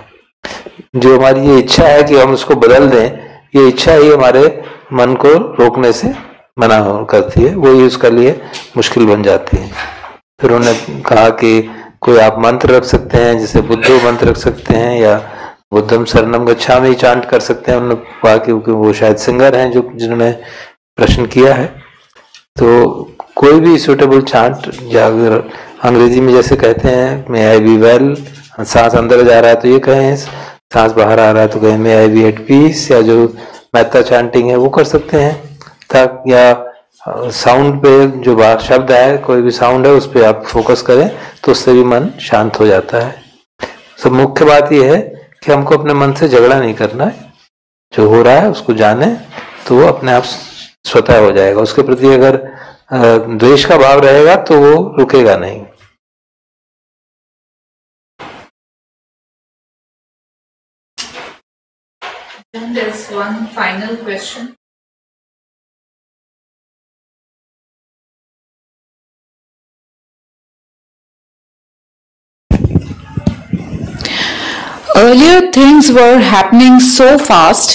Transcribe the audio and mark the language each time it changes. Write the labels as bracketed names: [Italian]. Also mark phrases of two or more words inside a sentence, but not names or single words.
[Hindi] जो हमारी ये इच्छा है कि हम उसको बदल दें, ये इच्छा ही हमारे मन को रोकने से मना करती है, वो ही उसके लिए मुश्किल बन जाती है। फिर उन्होंने कहा कि कोई आप मंत्र रख सकते हैं, जैसे बुद्धो मंत्र रख सकते हैं, या [Pali] बुद्धम शरणम गच्छामि [Hindi] चांट कर सकते हैं। उन्होंने कहा कि वो शायद सिंगर हैं जिन्होंने प्रश्न किया है, तो कोई भी [English] suitable chant, [Hindi] या अगर अंग्रेजी में जैसे कहते हैं [English] may I be well, [Hindi] सांस अंदर जा रहा है तो ये कहें, सांस बाहर आ रहा है तो कहें [English] may I be at peace, [Hindi] या जो मेहता चैंटिंग है वो कर सकते हैं, तक या साउंड पे जो बाहर शब्द है, कोई भी साउंड है उस पर आप फोकस करें तो उससे भी मन शांत हो जाता है। सब मुख्य बात यह है कि हमको अपने मन से झगड़ा नहीं करना है, जो हो रहा है उसको जाने तो वो अपने आप स्वतः हो जाएगा। उसके प्रति अगर द्वेष का भाव रहेगा तो वो रुकेगा नहीं। [English] And there's one final question. Earlier things were happening so fast.